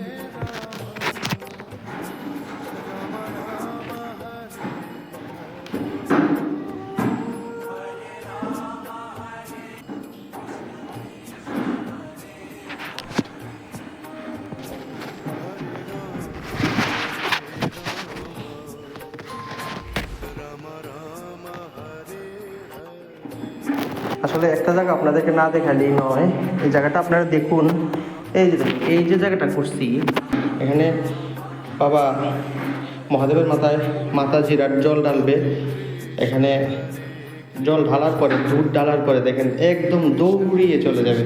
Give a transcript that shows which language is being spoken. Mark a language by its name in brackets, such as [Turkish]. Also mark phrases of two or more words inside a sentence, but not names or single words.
[Sanskrit] राम राम राम हरे राम राम हरे हरे [Bangla] আসলে একটা জায়গা আপনাদেরকে না দেখালেই নয়, এই জায়গাটা আপনারা দেখুন। এই যে জায়গাটা করছি, এখানে বাবা মহাদেবের মাতাজিরা জল ঢালবে। এখানে জল ঢালার পরে, দুধ ঢালার পরে দেখেন একদম দৌড়িয়ে চলে যাবে।